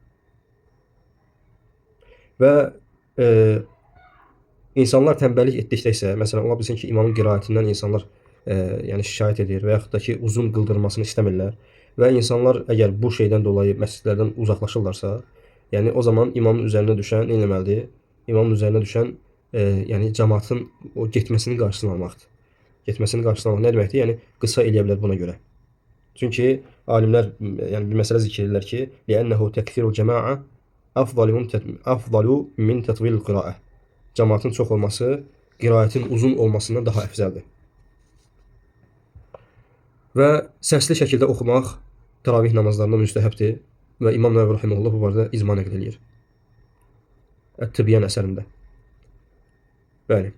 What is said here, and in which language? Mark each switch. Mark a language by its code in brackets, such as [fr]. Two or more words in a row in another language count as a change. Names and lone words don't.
[az] Və insanlar tənbəllik etdikdə isə, məsələn, ola bilsin ki, imamın qiraətindən insanlar yəni şikayət edir və yaxud da ki, uzun qıldırılmasını istəmirlər və insanlar əgər bu şeydən dolayı məscidlərdən uzaqlaşırlarsa, yəni o zaman imamın üzərinə düşən nə etməlidir? İmamın üzərinə düşən yəni cəmaatın o getməsinin qarşısını almaqdır. Getməsinin qarşısını almaq nə deməkdir? Yəni qısa eləyə bilər buna görə. Çünki alimlər yəni bir məsələ zikr edirlər ki, [ar] "لأن تكثير الجماعة أفضل من تطويل القراءة." [az] Cəmaatın çox olması qiraətin uzun olmasından daha əfzəldir. Və səsli şəkildə oxumaq təravih namazlarında müstəhəbdir və İmam Nəvvi rahimehullah bu barədə icma nəql edir. Ət-Tibyan əsərində. Bəli.